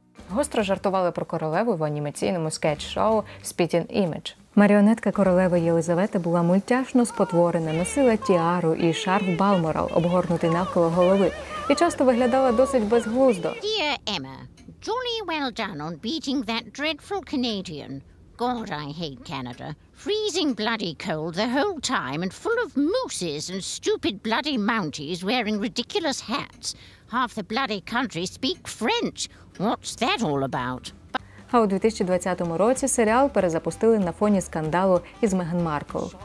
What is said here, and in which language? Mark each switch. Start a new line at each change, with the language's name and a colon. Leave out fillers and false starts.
Ukrainian: Гостро жартували про королеву в анімаційному скетч-шоу «Spitting Image». Маріонетка королеви Єлизавети була мультяшно спотворена, носила тіару і шарф Балморал, обгорнутий навколо голови, і часто виглядала досить безглуздо.
English: Dear Emma, jolly well done on beating that dreadful Canadian. God, I hate Canada. Freezing bloody cold the whole time and full of mooses and stupid bloody Mounties wearing ridiculous hats. Half the bloody country speak French. What's that all about?
Ukrainian: А у 2020 році серіал перезапустили на фоні скандалу із Меган Маркл.